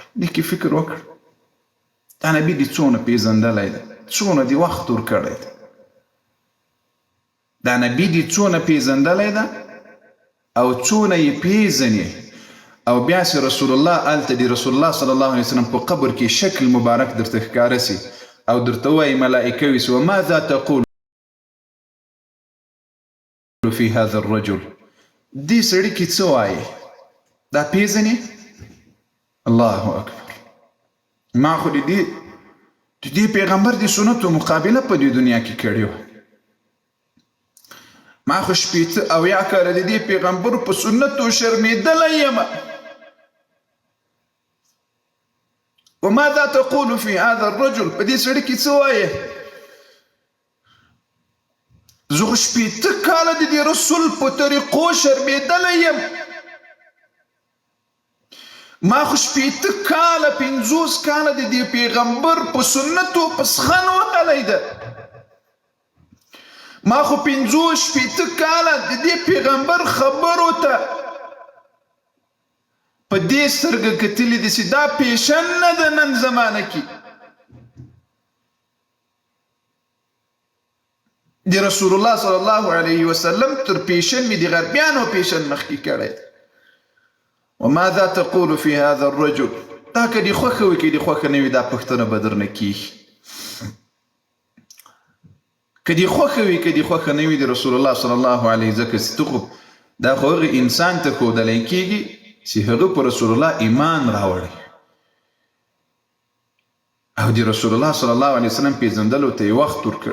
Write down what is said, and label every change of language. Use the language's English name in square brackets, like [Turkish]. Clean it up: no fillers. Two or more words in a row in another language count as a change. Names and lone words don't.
[Pashto] دې کې فکر وکړه، دا نبی دې څونه پیژندلی ده، څونه دې وخت ورکړی ده، دا نبی دې څونه پیژندلی ده او څونه یې پیژنې. او بیا چې رسول الله هلته د رسول الله [Arabic] صلی الله علیه وسلم [Pashto] په قبر کې شکل مبارک درته ښکاره سي او درته وایي ملائکه وي چې [Arabic] وماذا تقول فی هذا الرجل، [Pashto] دې سړي کې څه وایي، دا پیژنې؟ [Arabic] الله اکبر. [Pashto] ما خو د دې پیغمبر د سنتو مقابله په دې دنیا کې کړې وه. ما خو 80 اویا کاله د دې پیغمبر په سنتو شرمېدلی یم. [Arabic] وماذا تقول في هذا الرجل، [Pashto] په دې سړي کې څه وایې؟ زه خو 80 کاله د دې رسول په طریقو شرمېدلی یم. ما خو 80 کاله 50 کاله د دې پیغمبر په سنتو پسخن وهلی ده. ما خو 50-80 کاله د دې پیغمبر خبرو ته په دې سترګه کتلي دي چې دا پیشن نه ده نن زمانه کې. د رسول الله [Arabic] صلی الله علیه وسلم [Pashto] تر پیشن مې د غربیانو پیشن مخکې کړی دی. [Arabic] وماذا تقول في هذا الرجل، [Pashto] دا که دې خوښه وي که دې خوښه نه وي دا پوښتنه به درنه کېږي. که دې خوښه وي که دې خوښه نه وي د رسول الله [Arabic] صلی الله علیه [Pashto] ځکه چې ته خو دا خو هغه انسان ته ښودلی کېږي چې هغه په رسول الله ایمان راوړی او د رسول الله [Arabic] صلی الله علیه وسلم [Pashto] پیژندلو ته یې وخت ورکړ.